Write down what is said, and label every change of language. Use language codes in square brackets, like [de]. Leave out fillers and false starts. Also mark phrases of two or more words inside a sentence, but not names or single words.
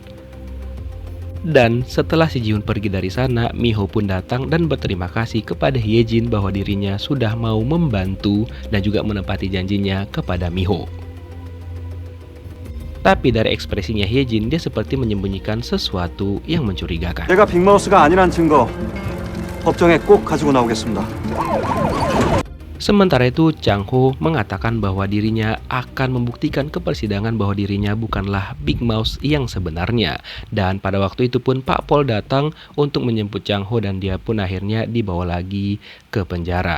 [id] Dan setelah si Ji-hoon pergi dari sana, Miho pun datang dan berterima kasih kepada Hyejin bahwa dirinya sudah mau membantu dan juga menepati janjinya kepada Miho. Tapi dari ekspresinya Hyejin, dia seperti menyembunyikan sesuatu yang mencurigakan. [ko] 내가 빅마우스가 아니란 증거 법정에 꼭 가지고 나오겠습니다. [id] Sementara itu, Chang Ho mengatakan bahwa dirinya akan membuktikan ke persidangan bahwa dirinya bukanlah Big Mouse yang sebenarnya. Dan pada waktu itu pun Pak Pol datang untuk menjemput Chang Ho dan dia pun akhirnya dibawa lagi ke penjara.